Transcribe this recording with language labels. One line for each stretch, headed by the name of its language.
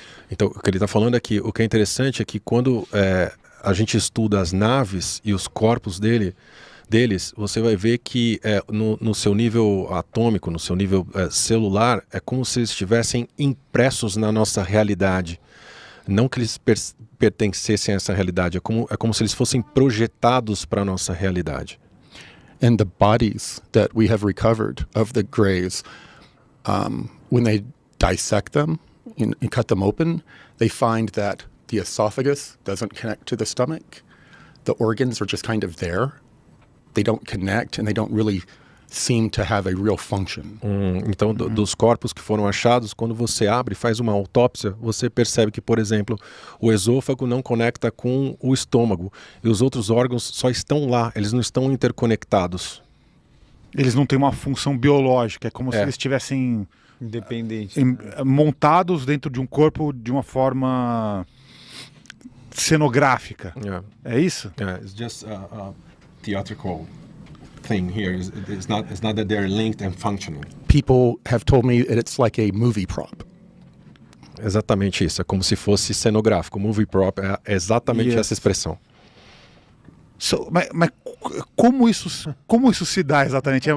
Portuguese: Então, o que ele está falando aqui, o que é interessante é que quando a gente estuda as naves e os corpos deles, você vai ver que no seu nível atômico, no seu nível celular, é como se eles estivessem impressos na nossa realidade. Não que eles pertencessem a essa realidade, é como se eles fossem projetados para a nossa realidade.
English: And the bodies that we have recovered of the grays, when they dissect them and cut them open, they find that the esophagus doesn't connect to the stomach. The organs are just kind of there. They don't connect and they don't really seem to have a real function.
Portuguese: Então, dos corpos que foram achados, quando você abre e faz uma autópsia, você percebe que, por exemplo, o esôfago não conecta com o estômago e os outros órgãos só estão lá, eles não estão interconectados. Eles não têm uma função biológica, é como se eles estivessem independentes, montados dentro de um corpo de uma forma cenográfica. É isso?
English: It's just theatrical thing here. It's not that they're linked and functioning. People have told me that it's like a movie prop.
Portuguese: Exatamente isso, é como se fosse cenográfico. Movie prop é exatamente essa expressão. Mas como isso se dá exatamente?